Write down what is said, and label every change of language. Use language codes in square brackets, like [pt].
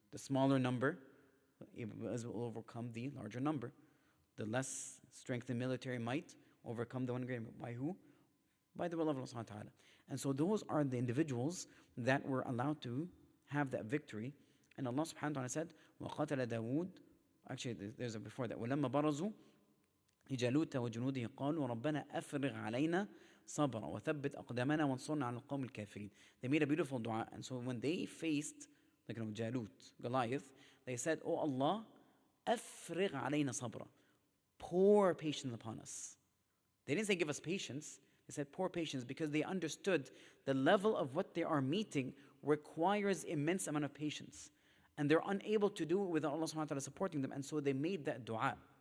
[en] The smaller number will overcome the larger number. The less strength in military might overcome the one greater. By who? By the will of Allah subhanahu wa ta'ala. And so those are the individuals that were allowed to have that victory. And Allah subhanahu wa ta'ala said, [ar] وَقَتَلَ دَاوُودَ. [en] Actually, there's a before that. [ar] وَلَمَّا بَرَزُوا لجالوت وجنوده قالوا ربنا أفرغ علينا صبرا وثبت أقدامنا وانصرنا على القوم الكافرين. [en] They made a beautiful dua, and so when they faced, like Jalut, Goliath, they said, "Oh Allah, [ar] أفرغ علينا صبرا, [en] pour patience upon us." They didn't say give us patience. They said pour patience because they understood the level of what they are meeting requires immense amount of patience, and they're unable to do it without Allah subhanahu wa ta'ala supporting them, and so they made that dua.